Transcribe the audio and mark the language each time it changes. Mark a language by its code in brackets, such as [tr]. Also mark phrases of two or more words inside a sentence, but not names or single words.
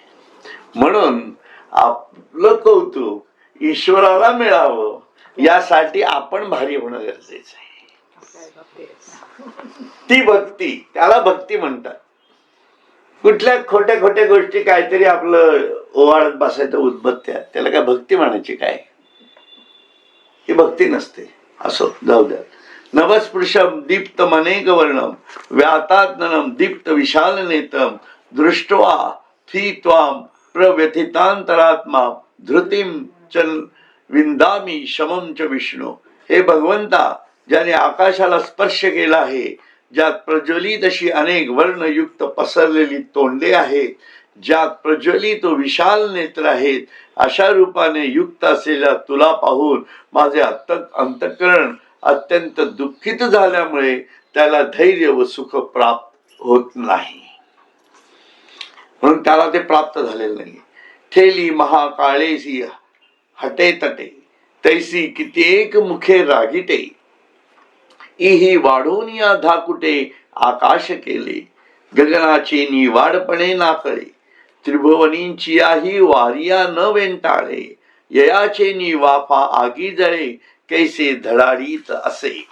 [mr] म्हणून आपलं कौतुक ईश्वराला मिळावं यासाठी आपण भारी होणं गरजेचं आहे. ती भक्ती, त्याला भक्ती म्हणतात. कुठल्या खोट्या खोट्या गोष्टी काहीतरी आपलं ओवाळत बसायचं उद्बत्त्या, त्याला काय भक्ती म्हणायची काय? ही भक्ती नसते. असो, जाऊ द्या. [sa] नवस्पृशम दीप्तमनेक वर्णम व्यातात्ननम दीप्त विशाल नेतम दृष्ट्वा थी त्वाम प्रव्यथितांतरात्मा धृतिम च विंदामी शमम च विष्णू. [mr] हे भगवंता, ज्याने आकाशाला स्पर्श केला आहे, ज्यात प्रज्वलित अशी अनेक वर्णयुक्त पसरलेली तोंडे आहेत, ज्यात प्रज्वलित विशाल नेत्र आहेत, अशा रूपाने युक्त असलेल्या तुला पाहून माझे अंतःकरण अत्यंत दुःखित झाल्यामुळे त्याला धैर्य व सुख प्राप्त होत नाही. म्हणून त्याला ते प्राप्त झालेलं नाही. ठेली महाकाळेसी हटे तटे तैसी कित्येक मुखे रागिटे इही वाढून या धाकुटे आकाश केले गगनाची निवाडपणे नाकळे त्रिभुवनींची याही वारिया न वेंटाळे ययाचे नि वाफा आगी जळे कैसे धडाडीत असे.